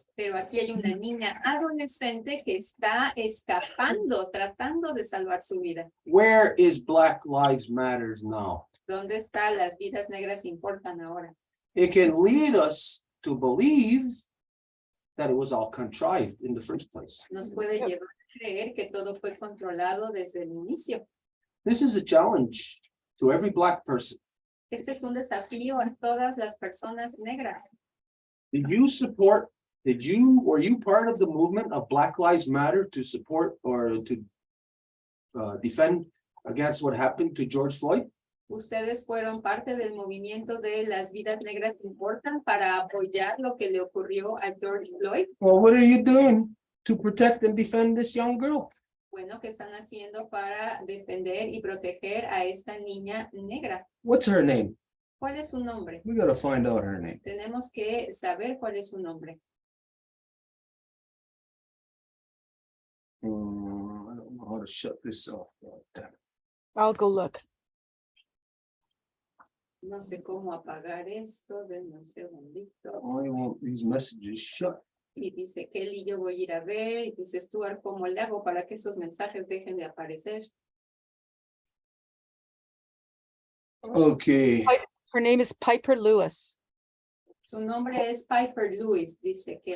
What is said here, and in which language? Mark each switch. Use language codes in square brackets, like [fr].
[es] Pero aquí hay una niña adolescente que está escapando, tratando de salvar su vida. [en] Where is Black Lives Matters now? [es] ¿Dónde están las vidas negras importan ahora? [en] It can lead us to believe that it was all contrived in the first place. [es] Nos puede llevar a creer que todo fue controlado desde el inicio. [en] This is a challenge to every Black person. [es] Este es un desafío a todas las personas negras. [en] Were you part of the movement of Black Lives Matter to support or to defend against what happened to George Floyd? [es] ¿Ustedes fueron parte del movimiento de las vidas negras importan para apoyar lo que le ocurrió a George Floyd? [en] Well, what are you doing to protect and defend this young girl? [es] Bueno, ¿qué están haciendo para defender y proteger a esta niña negra? [en] What's her name? [es] ¿Cuál es su nombre? [en] We gotta find out her name. [es] Tenemos que saber cuál es su nombre. [en] I don't know how to shut this off. Oh, damn it. I'll go look. [es] No sé cómo apagar esto, denme un segundito. [en] I want these messages shut. [es] Y dice Kelly, yo voy a ir a ver. Y dice Stuart, ¿cómo le hago para que esos mensajes dejen de aparecer? [en] Okay. Her name is Piper Lewis. [es] Su nombre es Piper Lewis, dice Kelly.